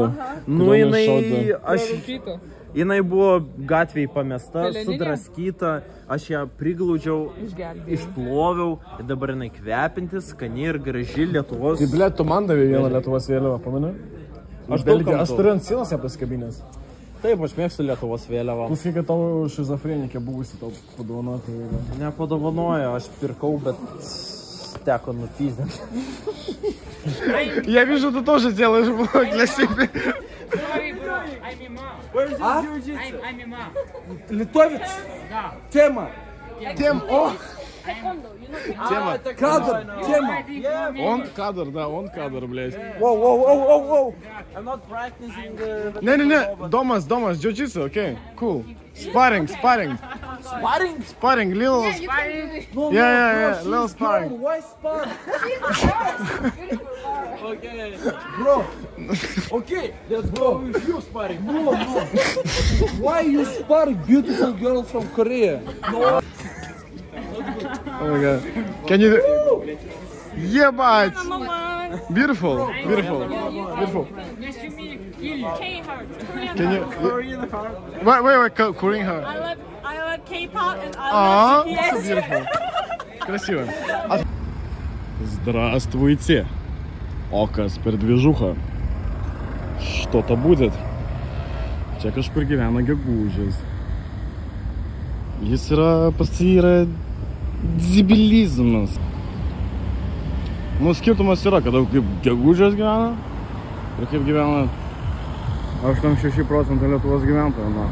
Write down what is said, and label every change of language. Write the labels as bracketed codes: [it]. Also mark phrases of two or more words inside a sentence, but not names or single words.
[lt] Nu, jinai buvo gatvėje pamesta, sudraskyta, aš ją priglaudžiau, išploviau, dabar jinai kvepintis, skani ir graži Lietuvos. Tai blėt, tu man davė vieną Lietuvos vėliavą, pameni? Aš turiu ant sienos ją pasikabinęs. Taip, aš mėgstu Lietuvos vėliavą. Klausyk, kad tavo šizofrenikė buvusi tau padovanota. Nepadovanojo, aš pirkau, bet teko nupyzdinti. [ru] Я вижу, ты тоже делаешь влог для себя. [en] Sorry, bro. I'm imam. Where's the jiu-jitsu? I'm imam. [ru] Литовец? Да. Тема. О! Тема. Кадр. Тема. Он кадр, да, он кадр, блядь. Воу. [en] I'm not practicing the... [ru] Не, Домас, [en] jiu-jitsu, окей, cool. Sparring. Little... Yeah, little sparring. Why sparring? Okay. Bro. Okay, let's go with you sparring. No. Why you spar beautiful girl from Korea? No. Oh my god. Can you... Ебать! Beautiful. Nice to meet you. K-Heart. Can you... Wait, Korean heart. I love K-pop and I love BTS. Beautiful. [ru] Красиво. Здравствуйте. [lt] Okas per dvižuchą. [ru] Что-то будет. [lt] Čia kažkur gyvena gegužės. Jis yra, pas jį yra debilizmas. Nu, skirtumas yra, kada kaip gegužės gyvena ir kaip gyvena 86% Lietuvos gyventojų.